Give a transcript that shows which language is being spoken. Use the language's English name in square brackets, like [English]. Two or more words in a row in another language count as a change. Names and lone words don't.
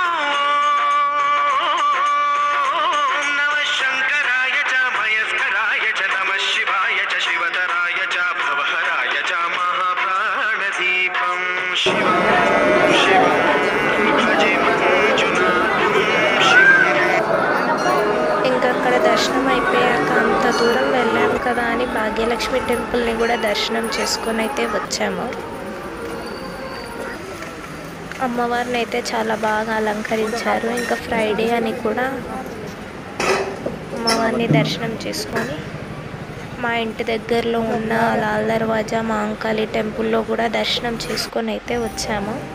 [Sanskrit] नमः शङ्कराय च मयस्कराय च नमः शिवाय च शिवतराय च भवहराय च महाप्राणदीपं शिवं शिवं भजे मञ्जुनाथं शिवं. [Telugu] ఇంకా అక్కడ దర్శనం అయిపోయాక అంత దూరం వెళ్ళాము కదా అని భాగ్యలక్ష్మి టెంపుల్ని కూడా దర్శనం చేసుకొని అయితే వచ్చాము. అమ్మవారిని అయితే చాలా బాగా అలంకరించారు. ఇంకా ఫ్రైడే అని కూడా అమ్మవారిని దర్శనం చేసుకొని మా ఇంటి దగ్గరలో ఉన్న లాల్ దర్వాజా మాంకాళి టెంపుల్లో కూడా దర్శనం చేసుకొని అయితే వచ్చాము.